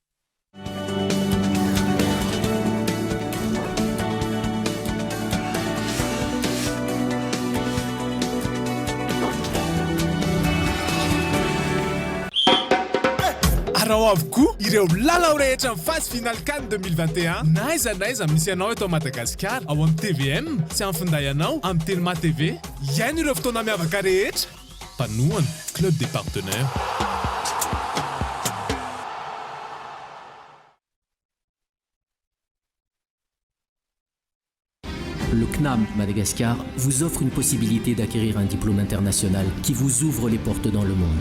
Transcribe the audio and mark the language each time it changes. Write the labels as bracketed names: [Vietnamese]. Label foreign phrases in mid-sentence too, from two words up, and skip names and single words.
[Malagasy] Arao avokoa ireo lalao rehetra amin'ny [French] phase finale [Malagasy] CAN 2021 naiza misy anao eto Madagascar ao amin'ny TVM sy amin'ny finday anao amin'ny Telma TV. Iaino ireo fotoana miavaka rehetra mpanohana [French] club des partenaires. Le CNAM Madagascar vous offre une possibilité d'acquérir un diplôme international qui vous ouvre les portes dans le monde.